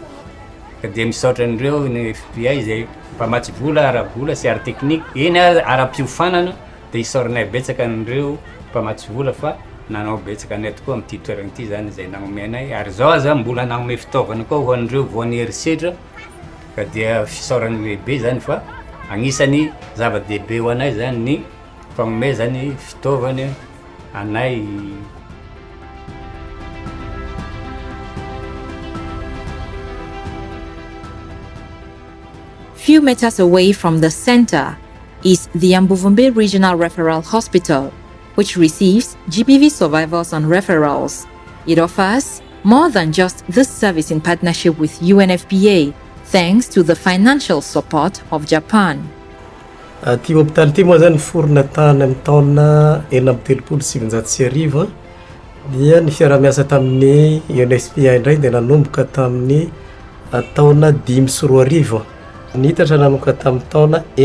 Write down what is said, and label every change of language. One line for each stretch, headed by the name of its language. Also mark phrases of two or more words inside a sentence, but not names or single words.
Malagasy: ka dia misaotra andreo ny FPA izay mpamatsy vola ara-bola sy ara-teknika eny ara-piofanana dia isaoranay betsaka andreo mpamatsy vola fa nanao betsaka anay tokoa amin'ity toerana ity zany izay nagnome anay ary zao aza mbola nagnome fitaovana koa ho andreo voan'ny herisetra ka dia fisaorany lehibe zany fa agnisan'ny zava-dehibe ho anay zany ny fagnome zany fitaovana anay.
English: Few meters away from the center is the Ambuvumbe Regional Referral Hospital, which receives GBV survivors on referrals. It offers more than just this service in partnership with UNFPA, thanks to the financial support of Japan.
Malagasy: Ty hôpitaly ty moa zany forona tany amin'ny taona 1979 dia ny fiara-miasa tamin'ny UNFPA indray dia nanomboka tamin'ny taona 5 nitatra nanomboka tamin'ny taona